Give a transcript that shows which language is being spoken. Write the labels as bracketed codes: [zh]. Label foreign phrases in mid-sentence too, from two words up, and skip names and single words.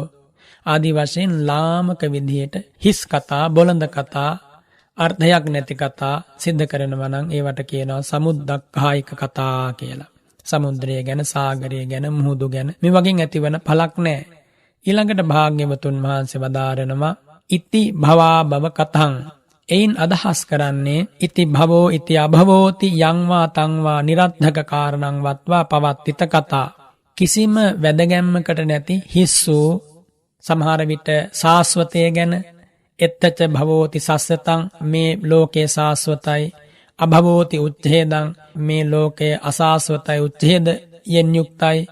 [si] ආදී වශයෙන් ලාමක විදිහට හිස් කතා බොළඳ කතා අර්ථයක් නැති කතා සිද්ධ කරනවා නම් ඒවට කියනවා සමුද්දක්ඛායික කතා කියලා. සමුද්‍රය ගැන සාගරය ගැන මුහුදු ගැන මේ වගේ ඇතිවන පළක් නැහැ. ඊළඟට භාග්‍යවතුන් වහන්සේ වදාරනවා [pi] ඉති භවා භව කතං. [si] එයින් අදහස් කරන්නේ [pi] ඉති භවෝ ඉති අභවෝති යංවා තංවා නිරද්ධක කාරණං වත්වා පවත්තිත කතා. [si] කිසිම වැදගැම්මකට නැති හිස් වූ සමහර විට සාස්වතය ගැන [pi] එත්තච භවෝති සස්සතං [si] මේ ලෝකේ සාස්වතයි [pi] අභවෝති උච්ඡේදං [si] මේ ලෝකයේ අසාස්වතයි උච්ඡේදයෙන් යුක්තයි.